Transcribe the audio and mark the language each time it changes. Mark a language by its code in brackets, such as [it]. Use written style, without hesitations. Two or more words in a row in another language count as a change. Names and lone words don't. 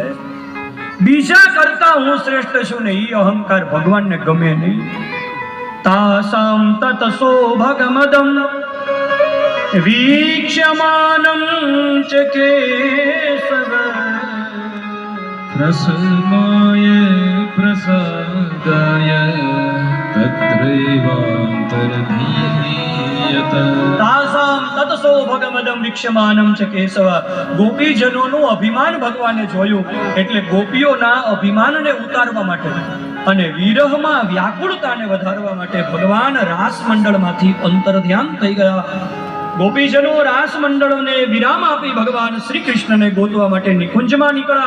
[gu] બીજા કરતા હું શ્રેષ્ઠ છું ને એ અહંકાર ભગવાનને ગમે નહીં. [sa] તાસામ તતસો ભગમદમ વીક્ષ્યમાનં ચ કેશવ रसमाय प्रसादाय तत्रैवान्तर्धीयत તાસામ તત્સો ભગમદમ વિક્ષમાનમ ચ કેશવ. [gu] ગોપીજનોનું અભિમાન ભગવાને જોયું એટલે ગોપીઓના અભિમાનને ઉતારવા માટે અને વિરહમાં વ્યાકુળતાને વધારવા માટે ભગવાન રાસ મંડળમાંથી અંતર્ધ્યાન થઈ ગયા. ગોપીજનો રાસ મંડળને વિરામ આપી ભગવાન શ્રી કૃષ્ણને ગોતવા માટે નિકુંજમાં નીકળ્યા.